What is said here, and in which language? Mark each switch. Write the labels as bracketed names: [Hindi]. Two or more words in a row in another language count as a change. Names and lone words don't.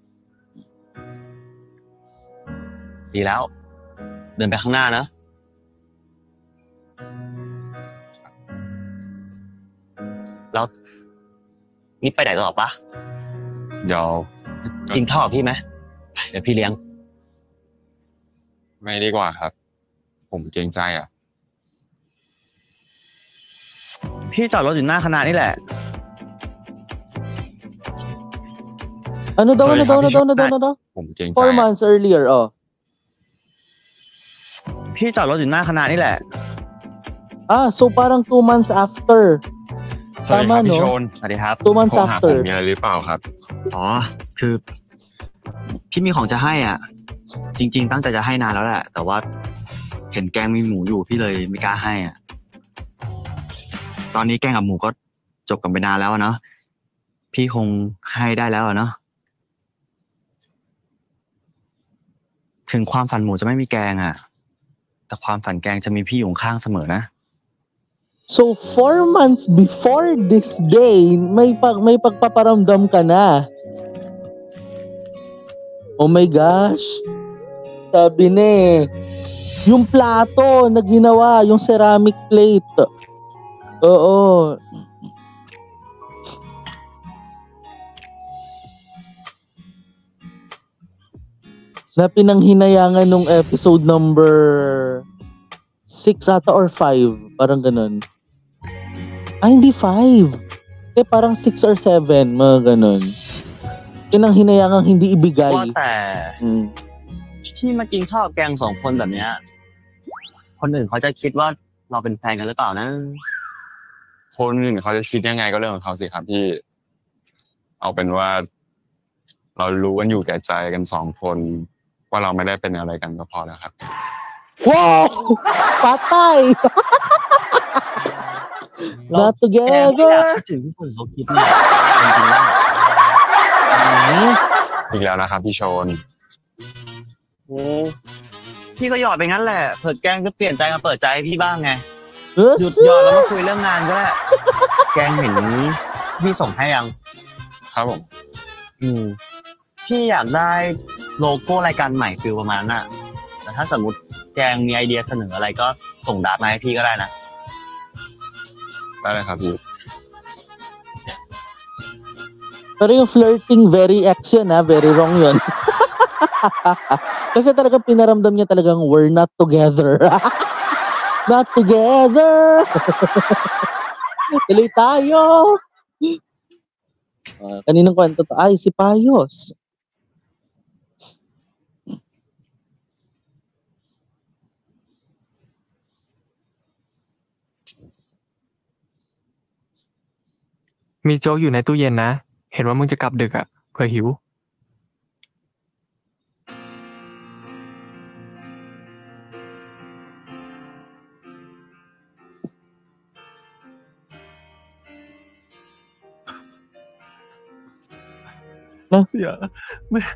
[Thai] ดีแล้ว เดินไปข้างหน้านะแล้วนี่ไปไหนต่อปะ เดี๋ยว กินข้าวกับพี่ไหมเดี๋ยวพี่เลี้ยง ไม่ดีกว่าครับ ผมเกรงใจอ่ะ พี่จอดรถอยู่หน้าคณะนี่แหละ [Filipino] Ano daw? [English] Sorry, happy [Filipino] Ano? [Thai] ผมเกรงใจ [English] 4 months earlier, oh. [Thai] พี่จอดรถอยู่หน้าคณะนี่แหละ [English] So parang 2 months after. [Thai] สวัสดีครับ [Filipino] Tama, [Thai] พี่ [Filipino] no? [Thai] ชน สวัสดีครับ [English] 2 months [Thai] โทรหาผม [English] after. [Thai] มีอะไรหรือเปล่าครับ อ๋อ คือพี่มีของจะให้อ่ะ จริง ๆ ตั้งใจจะให้นานแล้วแหละ แต่ว่าเห็นแกงมีหมูอยู่พี่เลยไม่กล้าให้อ่ะ ตอนนี้แกงกับหมูก็จบกันไปนานแล้วเนาะ พี่คงให้ได้แล้วเนาะ ถึงความฝันหมูจะไม่มีแกงอ่ะ แต่ความฝันแกงจะมีพี่อยู่ข้างเสมอนะ [English] So 4 months before this day, [Filipino] may pagpaparamdam ka na. [English] Oh my gosh. [Filipino] Sabi na eh. Yung plato na ginawa, yung [English] ceramic plate. [Filipino] Oo. Na pinanghinayangan nung [English] episode number [Filipino] 6 ata or 5. Parang ganun. Hindi 5. Parang 6 or 7. Mga ganun. Pinanghinayangan hindi ibigay. [Thai] ว่าแต่พี่มากินข้าวแกง2 คนแบบเนี้ย คนอื่นเขาจะคิดว่าเราเป็นแฟนกันหรือเปล่านะ คนอื่นเขาจะคิดยังไงก็เรื่องของเขาสิครับพี่ เอาเป็นว่า เรารู้กันอยู่แก่ใจกัน2 คน ว่าเราไม่ได้เป็นอะไรกันก็พอแล้วครับ [Filipino] Wow! Patay! [English] Not together! [Thai] สิ่งที่คนเขาคิดเนี่ยจริงๆแล้ว อีกแล้วนะครับพี่ชน พี่ก็หยอดไปงั้นแหละเผื่อแกงจะเปลี่ยนใจมาเปิดใจให้พี่บ้างไง หยุดหยอดแล้วมาคุยเรื่องงานก็ได้ แกงเห็นพี่ส่งให้ยัง ครับผม พี่อยากได้โลโก้รายการใหม่ฟิลประมาณนั้นน่ะแต่ถ้าสมมติแกงมีไอเดียเสนออะไรก็ส่งดาร์กมาให้พี่ก็ได้นะ ได้เลยครับพี่ [Filipino] Pero yung flirting, [English] very X [Filipino] yun ha, [English] very wrong [Filipino] yun. Kasi talagang pinaramdam niya talagang [English] we're not together. Not together! [Filipino] Tuloy tayo! Kaninang kwento to? Ay, si Payos. [Thai] มีโจ๊กอยู่ในตู้ เย็นนะ เห็นว่ามึงจะกลับดึกอ่ะ เผื่อหิว อย่าไม่